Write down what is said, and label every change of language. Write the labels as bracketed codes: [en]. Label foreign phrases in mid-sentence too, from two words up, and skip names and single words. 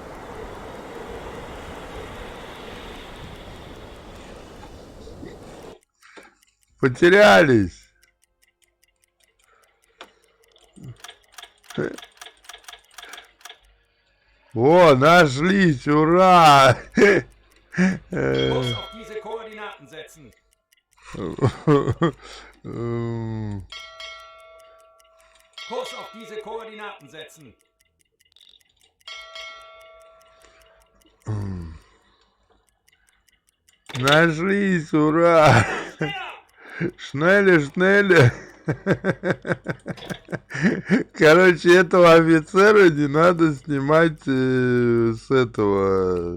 [ru] Потерялись. О, нашлись, ура! [de] Kurs auf diese Koordinaten setzen. Kurs auf diese Koordinaten setzen. [ru] Нашлись, ура! [de] Schnell, schnell. [ru] Короче, этого офицера не надо снимать с этого.